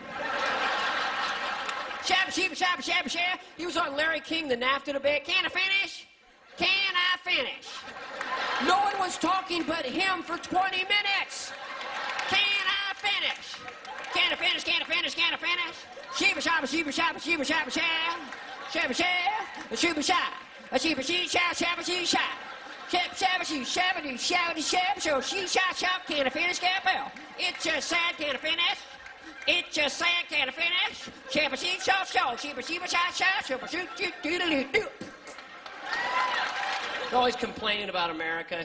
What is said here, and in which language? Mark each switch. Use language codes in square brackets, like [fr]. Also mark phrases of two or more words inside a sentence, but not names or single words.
[en] Shabba, shabba, shabba, shabba, shabba. He was on Larry King, the NAFTA debate. Can I finish? Can I finish? No one was talking but him for 20 minutes. Can I finish? Can I finish? Can I finish? Can I finish? Shibba, shabba, shibba, shabba, shibba, shabba, shabba. Shabba, shabba, shibba, shabba. Shibba, she, shabba, shabba, she, shabba. Shabba, shabba, she, shabba, do, shabba, do, shabba, so she, shot, shop, can I finish, Capel? It's just sad, can I finish? It's just sad, can I finish? Shabba, she, shop, shop, shibba, shibba, shot, shop, shibba, shoot, shoot, doodle-doo. They're always complaining about America.